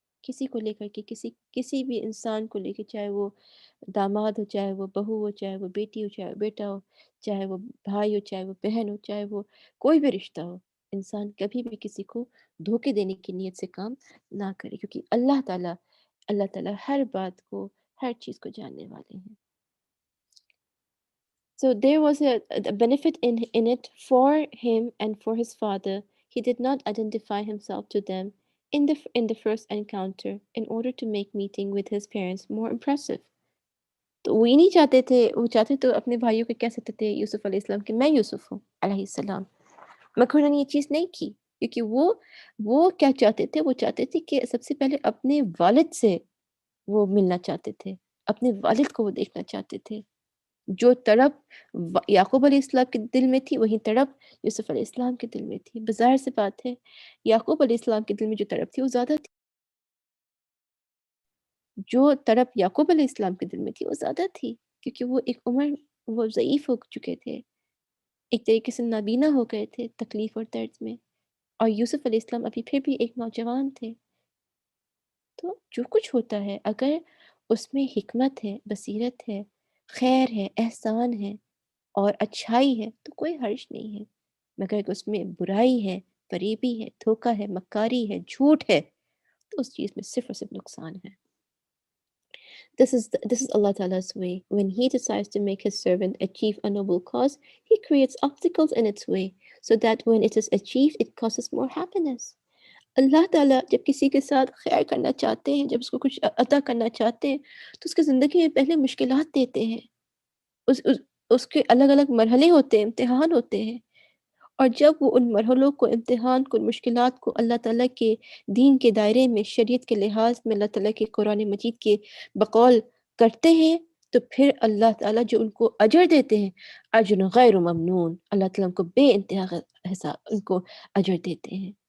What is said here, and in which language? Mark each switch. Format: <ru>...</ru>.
<ur>کسی کو لے کر کے کسی بھی انسان کو لے کے، چاہے وہ داماد ہو، چاہے وہ بہو ہو، چاہے وہ بیٹی ہو، چاہے وہ بیٹا ہو، چاہے وہ بھائی ہو، چاہے وہ بہن ہو، چاہے وہ کوئی بھی رشتہ ہو، انسان کبھی بھی کسی کو دھوکے دینے کی نیت سے کام نہ کرے، کیونکہ اللہ تعالیٰ ہر بات کو، ہر چیز کو جاننے والے ہیں.</ur> <en>So there was a benefit in it for him and for his father. He did not identify himself to them in the first encounter in order to make meeting with his parents more impressive.</en> <ur>تو وہ یہ نہیں چاہتے تھے، وہ چاہتے تو اپنے بھائیوں کو کہہ سکتے تھے یوسف علیہ السلام کہ میں یوسف ہوں علیہ السلام، مگر انہوں نے یہ چیز نہیں کی، کیونکہ وہ کیا چاہتے تھے، وہ چاہتے تھے کہ سب سے پہلے اپنے والد سے وہ ملنا چاہتے تھے، اپنے والد کو وہ دیکھنا چاہتے تھے. جو تڑپ یعقوب علیہ السلام کے دل میں تھی، وہی تڑپ یوسف علیہ السلام کے دل میں تھی. بظاہر سے بات ہے، یعقوب علیہ السلام کے دل میں جو تڑپ تھی وہ زیادہ تھی، جو تڑپ یعقوب علیہ السلام کے دل میں تھی وہ زیادہ تھی، کیونکہ وہ ایک عمر، وہ ضعیف ہو چکے تھے، ایک طریقے سے نابینا ہو گئے تھے تکلیف اور درد میں، اور یوسف علیہ السلام ابھی پھر بھی ایک نوجوان تھے. تو جو کچھ ہوتا ہے، اگر اس میں حکمت ہے، بصیرت ہے، خیر ہے، احسان ہے اور اچھائی ہے تو کوئی حرج نہیں ہے، مگر اگر اس میں برائی ہے، فریبی ہے، دھوکہ ہے، مکاری ہے، جھوٹ ہے، تو اس چیز میں صرف اور صرف نقصان ہے.</ur> <en>This is Allah Ta'ala's way. When He decides to make His servant achieve a noble cause, He creates obstacles in its way, so that when it is achieved, it causes more happiness.</en> <ur>اللہ تعالیٰ جب کسی کے ساتھ خیر کرنا چاہتے ہیں، جب اس کو کچھ عطا کرنا چاہتے ہیں، تو اس کے زندگی میں پہلے مشکلات دیتے ہیں. اس کے الگ الگ مرحلے ہوتے ہیں، امتحان ہوتے ہیں، اور جب وہ ان مرحلوں کو، امتحان کو، مشکلات کو اللہ تعالیٰ کے دین کے دائرے میں، شریعت کے لحاظ میں، اللہ تعالیٰ کے قرآن مجید کے بقول کرتے ہیں، تو پھر اللہ تعالیٰ جو ان کو اجر دیتے ہیں، اجر غیر ممنون، اللہ تعالیٰ ان کو بے انتہا حساب ان کو اجر دیتے ہیں.</ur>